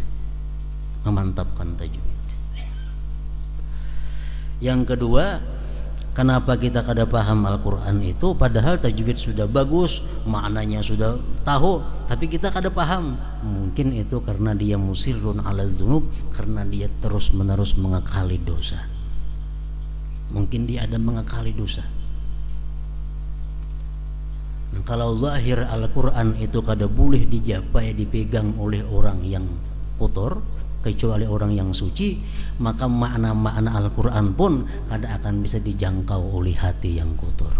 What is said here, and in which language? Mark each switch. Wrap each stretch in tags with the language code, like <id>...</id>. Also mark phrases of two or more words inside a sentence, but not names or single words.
<id>Yang kedua, kenapa kita kada paham Al-Quran itu, padahal tajwid sudah bagus, maknanya sudah tahu, tapi kita kada paham. Mungkin itu karena dia</id> <ar>مصرون على الذنوب,</ar> <id>karena dia terus menerus mengakali dosa. Mungkin dia ada mengakali dosa. Nah, kalau zahir Al-Quran itu kada boleh dijapai, dipegang oleh orang yang kotor, kecuali orang yang suci, maka makna-makna Al-Quran pun kada akan bisa dijangkau oleh hati yang kotor.</id>